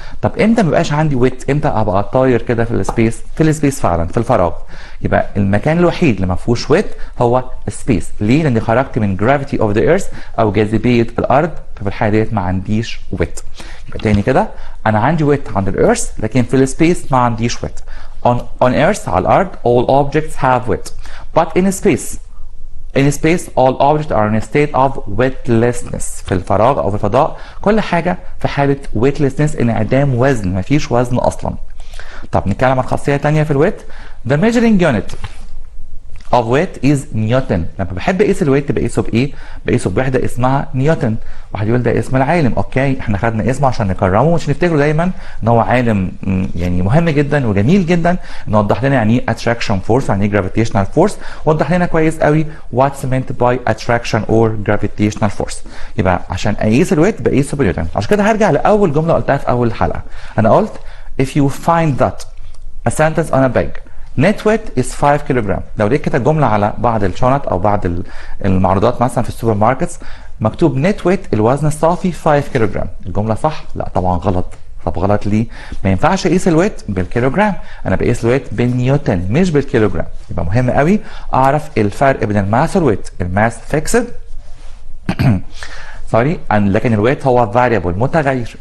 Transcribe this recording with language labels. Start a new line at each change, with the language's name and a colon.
Arabic: طب امتى ما بقاش عندي ويت؟ امتى ابقى طاير كده في السبيس؟ في السبيس فعلا، في الفراغ. يبقى المكان الوحيد اللي ما فيهوش ويت هو السبيس. ليه؟ لاني خرجت من جرافيتي اوف ذا ايرث او جاذبيه الارض، ففي الحاله ديت ما عنديش ويت. يبقى تاني كده انا عندي ويت عند الارث لكن في السبيس ما عنديش ويت.
English: on earth
Arabic: على الارض
English: all objects have weight but in space all objects are in a state of weightlessness.
Arabic: في الفراغ او في الفضاء كل حاجه في حاله weightlessness، انعدام وزن، ما فيش وزن اصلا. طب نتكلم عن خاصيه ثانيه في الويت.
English: the measuring unit of weight is newton.
Arabic: لما بحب اقيس الويت بقيسه بايه؟ بقيسه بوحده اسمها نيوتن. واحد يقول ده اسم العالم، اوكي احنا خدنا اسمه عشان نكرمه ومش نفتكره دايما ان هو عالم يعني مهم جدا وجميل جدا، انه وضح لنا يعني ايه اتراكشن فورس، يعني ايه جرافيتيشنال فورس، وضح لنا كويس قوي واتس meant باي اتراكشن اور جرافيتيشنال فورس. يبقى عشان اقيس الويت بقيسه بنيوتن. عشان كده هرجع لاول جمله قلتها في اول الحلقه. انا قلت
English: if you find that a sentence on a bag net weight is 5 kilogram.
Arabic: لو لقيت كده جمله على بعض الشنط او بعض المعروضات مثلا في السوبر ماركتس مكتوب نت ويت الوزن الصافي 5 كيلوغرام، الجمله صح؟ لا طبعا غلط. طب غلط ليه؟ ما ينفعش اقيس الويت بالكيلوغرام، انا بقيس الويت بالنيوتن مش بالكيلوغرام. يبقى مهم قوي اعرف الفرق بين الماس والويت. الماس فيكسد سوري، لكن الويت هو فاريبل متغير.